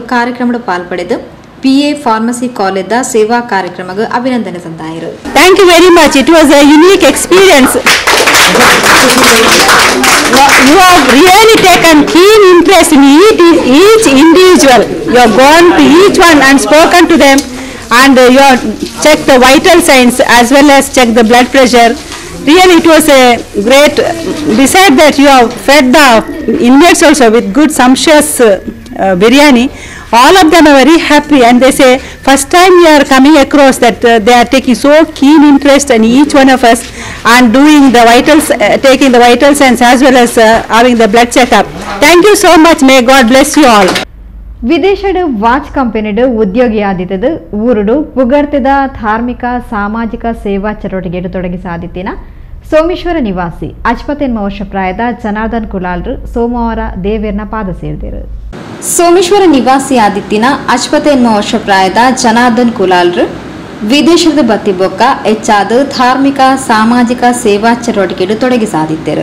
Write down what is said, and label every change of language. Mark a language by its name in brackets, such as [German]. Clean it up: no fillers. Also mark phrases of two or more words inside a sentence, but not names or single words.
[Tulu] ಕಾರ್ಯಕ್ರಮದ ಪಾಲ್ಪಡೆದು PA ಫಾರ್ಮಸಿ ಕಾಲೇಜ್ ಸೇವಾ ಕಾರ್ಯಕ್ರಮಕ್ಕೆ ಅಭಿನಂದನೆ ಸಂದಾಯರು. [English] Thank you very much. It was a unique experience. You have really taken keen interest in each individual. You have gone to each one and spoken to them, and you have checked the vital signs as well as checked the blood pressure. Really, it was a great. Besides that, you have fed the inmates also with good sumptuous biryani. All of them are very happy, and they say first time we are coming across that they are taking so keen interest in each one of us and doing the vitals, taking the vital signs as well as having the blood checkup. Thank you so much. May God bless you all. [Tulu] ವಿದೇಶದ ವಾಚ್ ಕಂಪನಿಡು ಉದ್ಯೋಗಿಯಾದಿದ್ದು ಊರುಡು ಪುಗರ್ತಿದ ಧಾರ್ಮಿಕ ಸಾಮಾಜಿಕ ಸೇವಾ ಚಟುವಟಿಕೆಡು ತೊಡಗಿಸಾದಿತ್ತಿನ ಸೋಮೇಶ್ವರ ನಿವಾಸಿ 55 ವರ್ಷ ಪ್ರಾಯದ ಜನಾರ್ದನ್ ಕುಲಾಲ್ರು ಸೋಮವಾರ ದೇವೇರ್ನ ಪಾದ ಸೇರಿದರು. ಸೋಮೇಶ್ವರ ನಿವಾಸಿ ಆದಿತ್ತಿನ 55 ವರ್ಷ ಪ್ರಾಯದ ಜನಾರ್ದನ್ ಕುಲಾಲ್ರು ವಿದೇಶದ ಬತ್ತಿಬೊಕ್ಕ ಹೆಚ್ಚಾದ ಧಾರ್ಮಿಕ ಸಾಮಾಜಿಕ ಸೇವಾ ಚಟುವಟಿಕೆಡು ತೊಡಗಿಸಾದಿದ್ದರು.